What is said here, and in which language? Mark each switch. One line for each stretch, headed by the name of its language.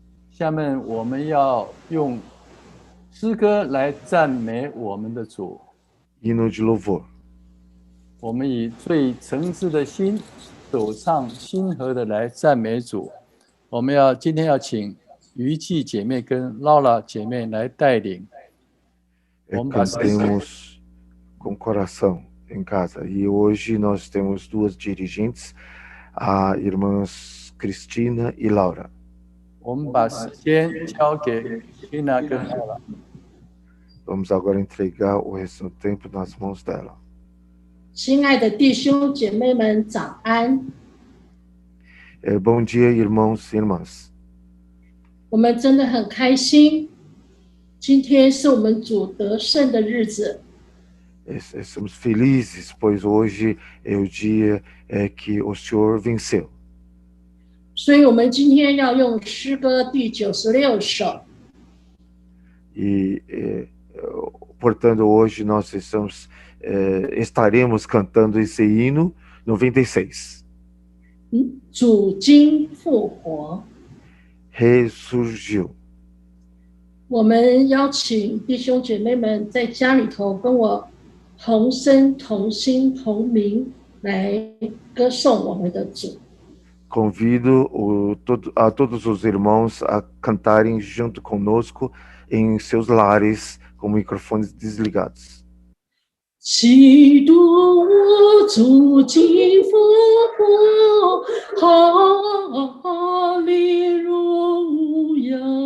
Chinese: 下面我们要用诗歌来赞美我们的主。
Portuguese: Hino de louvor.
Chinese: 我们以最诚挚的心，手唱心和的来赞美主。我们今天要请于记姐妹跟劳拉姐妹来带领。我们把诗歌
Portuguese: Cantemos com coração em casa. E hoje nós temos duas dirigentes, a irmãs Cristina e Laura.
Chinese: 我们把时间交给 Tina 跟劳拉。
Portuguese: Vamos agora entregar o resto do tempo nas mãos dela.
Chinese: 亲爱的弟兄姐妹们，早安！
Portuguese: Bom dia, irmãos e irmãs.
Chinese: 我们真的很开心，今天是我们主得胜的日子。
Portuguese: Estamos felizes, pois hoje é o dia que o Senhor venceu.
Chinese: 所以我们今天要用诗歌第96首。
Portuguese: E, portanto, hoje nós estaremos cantando esse hino 96.
Chinese: 主今复活。
Portuguese: Ressurgiu.
Chinese: 我们邀请弟兄姐妹们在家里头跟我同声同心同名来歌颂我们的主。
Portuguese: Convido a todos os irmãos a cantarem junto conosco em seus lares com microfones desligados.
Chinese: 基督主今复活，哈利路亚！